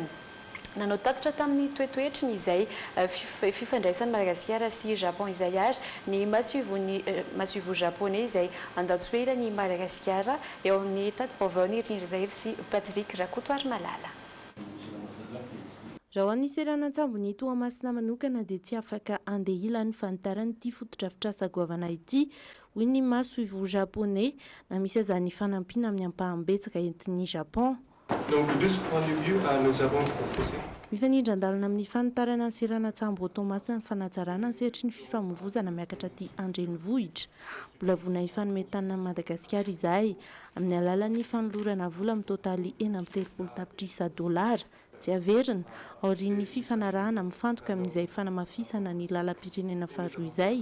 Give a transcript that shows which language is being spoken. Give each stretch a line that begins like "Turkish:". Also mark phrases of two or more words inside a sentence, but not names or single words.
Malagasy: Nanao tatitra tamin'ny toetoetriny izay fifandraisan'ny Madagasikara sy Japon izay ary ny Masuivo japonais izay andatsoela ny Madagasikara eo amin'ny tati-baovaony Rindra sy Patrick Rakotoary Malala. Raha ho an'ny seran'antsambony Toamasina manokana dia tsy afaka andeha ilany fanitarany ity fotodrafitrasa goavana ity hoy ny Masuivo japonais na misy azany fanampiana amin'ny ampaham-betsaka entin'ny Japon.
French: Donc de ce point de vue, nous avons proposé
Malagasy: mifanindran-dalana amin'ny fanitarana ny seran'antsambo Toamasina ny fanatsarana ny sehatry ny fifamoivozana miakatra aty Andrenivohitra. Mbola vona ifanometanana Madagasikara izay amin'ny alalan'ny fanolorana vola amin'ny totaly 30 tapitrisa $. Tsy averina aorian'ny fifanarahana mifantoka amin'izay fanamafisana ny lalam-pirenena faharoa izay.